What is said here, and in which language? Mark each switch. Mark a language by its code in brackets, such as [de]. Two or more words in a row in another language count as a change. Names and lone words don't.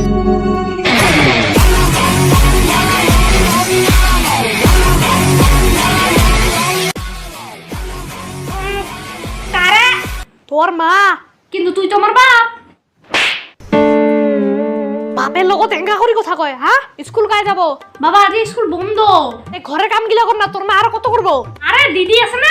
[bn] কারে? তোর মা। কিন্তু তুই তো আমার বাপ। বাপের লগত এঙ্গা কৰি কথা কয় হা? স্কুল কাই যাব? বাবা আজি স্কুল বন্ধ। এই ঘরের কাম গিলা কর না, তোর মা আর কত করব? আরে দিদি আছে না?